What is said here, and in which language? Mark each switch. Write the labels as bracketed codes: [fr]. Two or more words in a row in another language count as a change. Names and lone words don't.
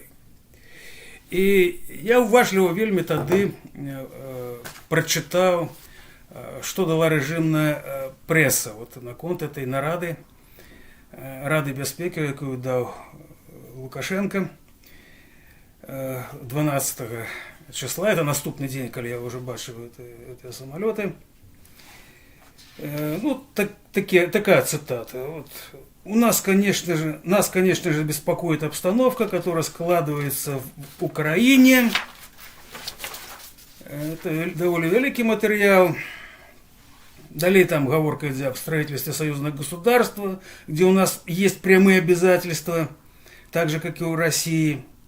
[be] І я уважліва вельмі тады прачытаў, што дала рэжымная прэса вот наконт этой нарады Рады бяспекі, якую даў Лукашенко 12 числа. Это наступны дзень, калі я ўжо бачыў гэтыя самалёты. [ru] Ну, такая цитата. Вот. Нас, конечно же, беспокоит обстановка, которая складывается в Украине. Это довольно великий материал. Далее там говорка идет об строительстве союзного государства, где у нас есть прямые обязательства, так же, как и у России.